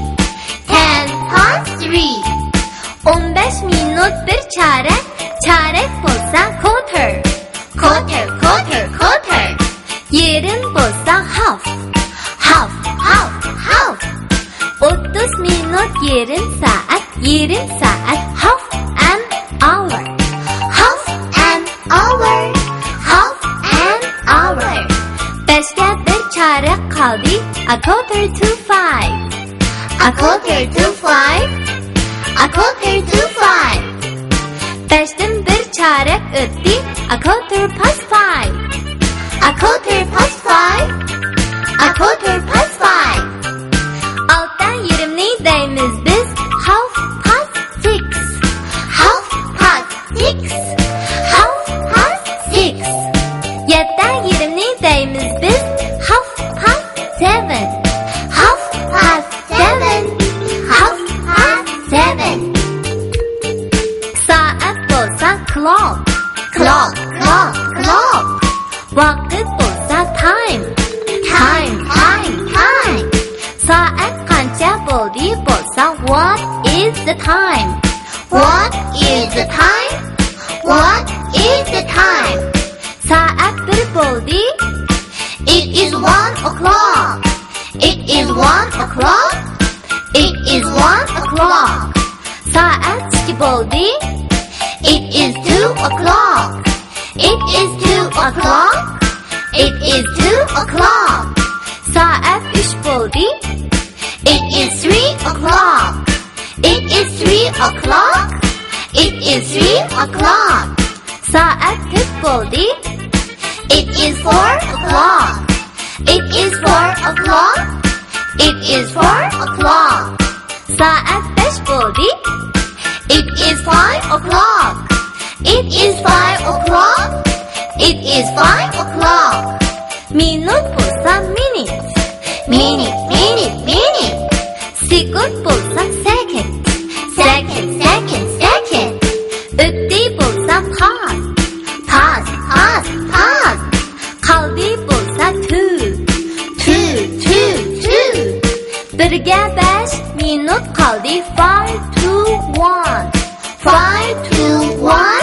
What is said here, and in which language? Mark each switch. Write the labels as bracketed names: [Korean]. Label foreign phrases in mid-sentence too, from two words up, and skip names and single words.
[English] 10 past 3. [Uzbek] 15 minut bir çarek. Çarek bo'lsa quarter. [English] Quarter, quarter, quarter. [Uzbek] Yarım bo'lsa [English] half. Half, half, half. [Uzbek] 30 minut yarım saat. Yarım saat. [English] Half an hour. Half an hour. Half an hour. [Uzbek] 5ga bir çarek qoldi. [English] A quarter to 5. A quarter to 5. A quarter to 5. [Uzbek] 5dan bir çarek o'tdi. [English] A quarter past 5. A quarter past 5. A quarter past 5. [Uzbek] 6dan yarımni deymiz biz. [English] Half past 6. Half past 6. Half past 6. [Uzbek] 7dan yarımni deymiz biz. [English] Half past 7. Half past 7. Half past 7. [Uzbek] Soat bo'lsa clock. [English] Clock, clock, clock. [Uzbek] Vaqt bo'lsa time. [English] Time, time, time. [Uzbek] Soat qancha bo'ldi bo'lsa [English] what is the time? What is the time? What is the time? [Uzbek] Soat 1 bo'ldi. [English] It is 1 o'clock. It is 1 o'clock. It is 1 o'clock. [Uzbek] Soat 2 bo'ldi. [English] It is 2 o'clock. It is 2 o'clock. It is 2 o'clock. [Uzbek] Soat 3 bo'ldi. [English] It is 3 o'clock. It is 3 o'clock. It is 3 o'clock. [Uzbek] Soat 4 bo'ldi. [English] It is 4 o'clock. It is 4 o'clock. It is 4 o'clock. [Uzbek] Soat 5 bo'ldi. [English] It is 5 o'clock. It is 5 o'clock. It is 5 o'clock. [Uzbek] Minut bo'lsa [English] minute. Minute, minute, minute. [Uzbek] Second bo'lsa [English] second. Second, second, second. [Uzbek] O'tdi bo'lsa [English] pass. Pass, pass, pass. [Uzbek] Qoldi bo'lsa [English] two. Two, two, two. [Uzbek] 1ga 5 minut qoldi. [English] 5 to 1. 5 to 1.